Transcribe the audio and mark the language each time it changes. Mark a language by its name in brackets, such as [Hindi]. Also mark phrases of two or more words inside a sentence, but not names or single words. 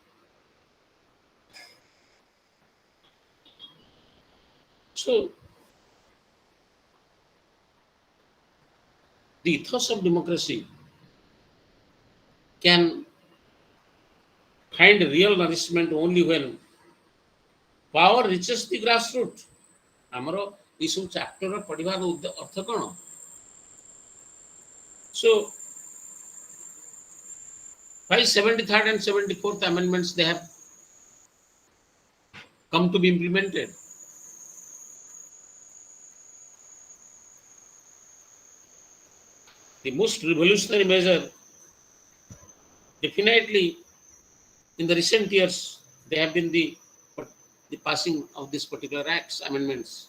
[English] So, the ethos of democracy can find real nourishment only when power reaches the grassroots. [Odia] ଆମର ଏଇ ସବୁ ଚାପ୍ଟର ପଢିବାର ଅର୍ଥ କ'ଣ? [English] So, while 73rd and 74th amendments, they have come to be implemented. The most revolutionary measure, definitely in the recent years, they have been the passing of these particular acts, amendments.